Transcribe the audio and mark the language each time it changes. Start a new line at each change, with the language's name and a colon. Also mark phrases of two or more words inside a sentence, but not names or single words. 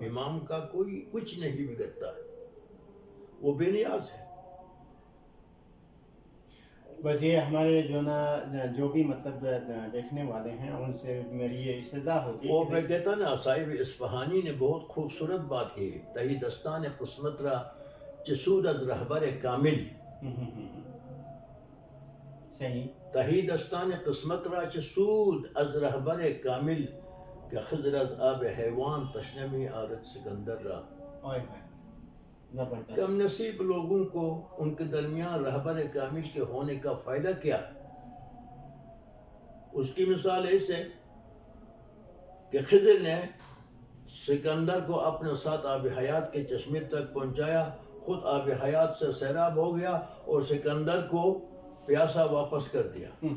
Urdu: امام کا کوئی کچھ نہیں بگڑتا ہے، وہ بے نیاز ہے. بس یہ ہمارے جو نا جو بھی مطلب دیکھنے والے ہیں ان سے میری یہ استدعا ہوگی. وہ میں کہتا نا صاحب اصفہانی نے بہت خوبصورت بات کی،
Persian: تہی دستان قسمت را چسود از رہبر کامل.
Urdu: صحیح.
Persian: تہی دستان قسمت را چسود از رہبر کامل، کہ خضر از آب حیوان تشنمی آرد سکندر را.
Urdu: کم نصیب لوگوں کو ان کے درمیان رہبر کامل کے ہونے کا فائدہ کیا ہے؟ اس کی مثال ایسے کہ خضر نے سکندر کو اپنے ساتھ آب حیات کے چشمے تک پہنچایا، خود آب حیات سے سیراب ہو گیا اور سکندر کو پیاسا واپس کر دیا.